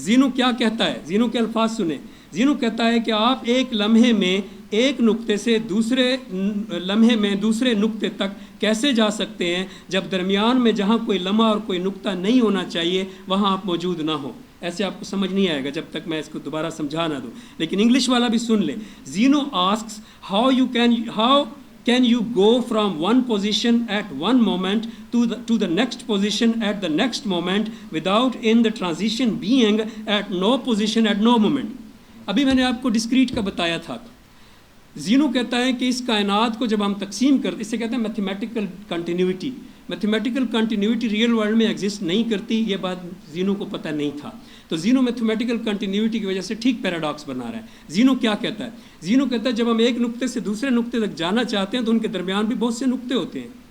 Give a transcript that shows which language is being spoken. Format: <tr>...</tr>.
<hi>ज़ीनो क्या कहता है, ज़ीनो के अल्फाज सुने। ज़ीनो कहता है कि आप एक लम्हे में एक नुक्ते से दूसरे लम्हे में दूसरे नुक्ते तक कैसे जा सकते हैं जब दरमियान में जहाँ कोई लम्हा और कोई नुक्ता नहीं होना चाहिए वहाँ आप मौजूद ना हो। ऐसे आपको समझ नहीं आएगा जब तक मैं इसको दोबारा समझा ना दूँ, लेकिन इंग्लिश वाला भी सुन ले।</hi> <en>Zeno asks how can you go from one position at one moment to the next position at the next moment without in the transition being at no position at no moment।</en> <hi>अभी मैंने आपको discrete का बताया था। ज़ीनो कहता है कि इस कायनात को जब हम तकसीम करते, इसे कहते हैं mathematical continuity. Mathematical continuity real world में एग्जिस्ट नहीं करती, ये बात ज़ीनो को पता नहीं था। तो ज़ीनो मैथमेटिकल कंटिन्यूटी की वजह से ठीक पैराडॉक्स बना रहा है। ज़ीनो क्या कहता है, ज़ीनो कहता है जब हम एक नुक्ते से दूसरे नुक्ते तक जाना चाहते हैं तो उनके दरमियान भी बहुत से नुक्ते होते हैं।</hi>